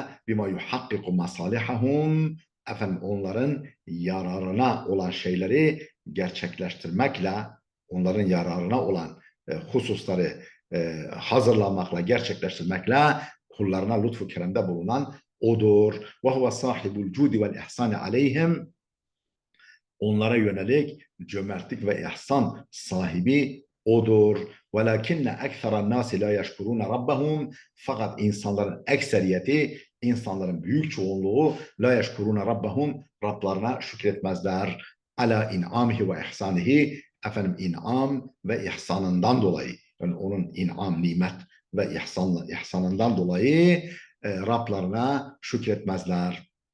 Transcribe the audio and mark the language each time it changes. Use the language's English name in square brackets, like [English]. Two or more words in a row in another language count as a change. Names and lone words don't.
[Arabic] بما يحقق مصالحهم, [Turkish] efendim onların yararına olan şeyleri gerçekleştirmekle, onların yararına olan hususları hazırlamakla, gerçekleştirmekle kullarına lütfu keremde bulunan odur. [Arabic] وهو صاحب الجود والإحسان عليهم. [Turkish] Onlara yönelik cömertlik ve ihsan sahibi odur. [Arabic] وَلَكِنَّ اَكْثَرَ النَّاسِ لَا يَشْكُرُونَ رَبَّهُمْ. [Turkish] Fakat insanların ekseriyeti, insanların büyük çoğunluğu [Arabic] لا يشكرون ربهم, [Turkish] Rablarına şükretmezler. [Arabic] على إنعامه وإحسانه, [Turkish] efendim in'am ve ihsanından dolayı, yani onun in'am, nimet ve ihsanından dolayı Rablarına şükretmezler.